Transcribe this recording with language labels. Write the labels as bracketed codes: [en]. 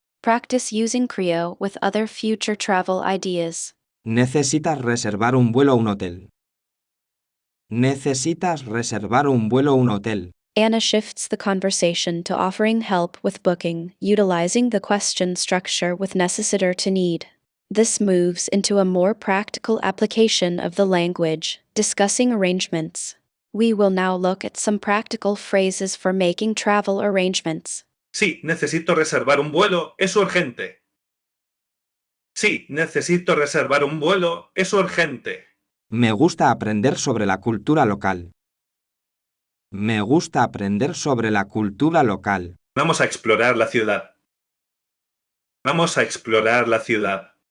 [en] Practice using creo with other future travel ideas. [es] Necesitas reservar un vuelo a un hotel. Necesitas reservar un vuelo a un hotel. [en] Anna shifts the conversation to offering help with booking, utilizing the question structure with necessitar to need. This moves into a more practical application of the language, discussing arrangements. We will now look at some practical phrases for making travel arrangements. [es] Sí, necesito reservar un vuelo, es urgente. Sí, necesito reservar un vuelo, es urgente. Me gusta aprender sobre la cultura local. Me gusta aprender sobre la cultura local. Vamos a explorar la ciudad. Vamos a explorar la ciudad.